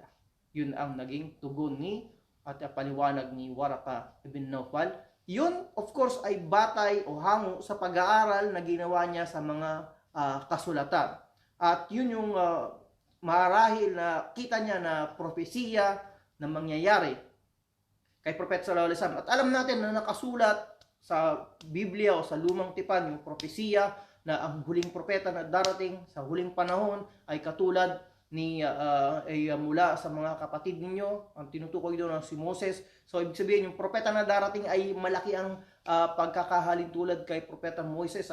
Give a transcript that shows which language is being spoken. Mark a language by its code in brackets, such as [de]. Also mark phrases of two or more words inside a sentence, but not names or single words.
[tl] Yun ang naging tugon at paliwanag ni Waraka ibn Nawfal. Yun, [en] of course, [tl] ay batay o hango sa pag-aaral na ginawa niya sa mga kasulatan. At yun yung marahil na kita niya na propesiya na mangyayari kay Propeta [ar] صلى الله عليه وسلم. [tl] At alam natin na nakasulat sa Biblia o sa Lumang Tipan yung propesiya na ang huling propeta na darating sa huling panahon ay katulad ni mula sa mga kapatid ninyo, ang tinutukoy doon ng si Moses. So ibig sabihin yung propeta na darating ay malaki ang pagkakahalin tulad kay Propeta Moises.